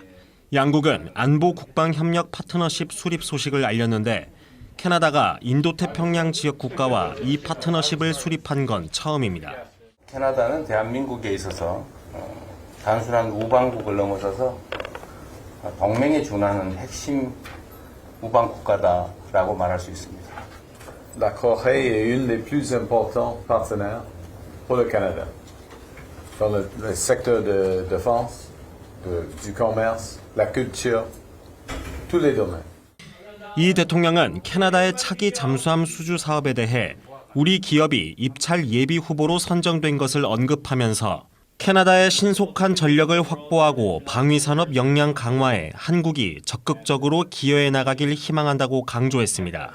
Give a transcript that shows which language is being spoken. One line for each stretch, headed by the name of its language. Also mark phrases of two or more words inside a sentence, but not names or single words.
Korean: 양국은 안보 국방 협력 파트너십 수립 소식을 알렸는데 캐나다가 인도태평양 지역 국가와 이 파트너십을 수립한 건 처음입니다. 캐나다는 대한민국에 있어서 단순한 우방국을 넘어서서 동맹에 준하는 핵심 우방 국가다라고 말할 수 있습니다.
French: La Corée est une des plus importantes partenaires pour le Canada dans le secteur de défense, du commerce, la culture, tous les domaines.
Korean: 이 대통령은 캐나다의 차기 잠수함 수주 사업에 대해 우리 기업이 입찰 예비 후보로 선정된 것을 언급하면서 캐나다의 신속한 전력을 확보하고 방위산업 역량 강화에 한국이 적극적으로 기여해 나가길 희망한다고 강조했습니다.